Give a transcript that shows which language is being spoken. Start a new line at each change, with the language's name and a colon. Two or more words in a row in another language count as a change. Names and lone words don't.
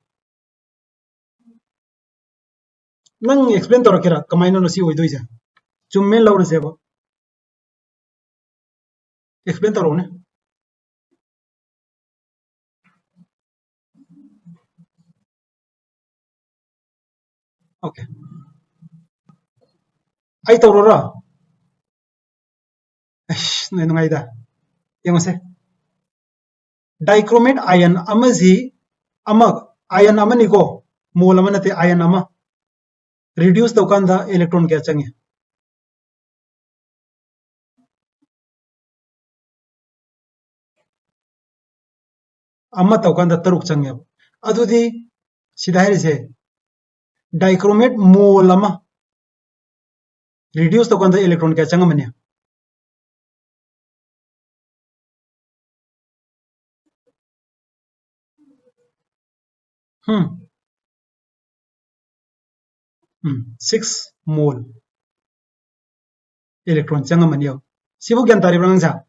Manipuri: नंग एक्सप्लेन तोरकेरा कमाइनो नसी होइदोइसे चुम्मे लौरसेबा एक्सप्लेन तोरने ओके आई तोरोरा नै नुंगाइदा यंगसे
English: dichromate ion
Manipuri: अमजी अमग आयन अमनिको मोल अमनते आयन अमा रिड्यूस तौकांदा इलेक्ट्रॉन क्या चंगे अमा तौकांदा तरुक चंगे अदुदी सिदा हारिसे
English: dichromate mole
Manipuri: अमा रिड्यूस तौकांदा इलेक्ट्रॉन क्या चंगा मने हम्म 6
English: mole electron
Manipuri: चंगा मनियो सिबु ज्ञान तारिब्रा नंसा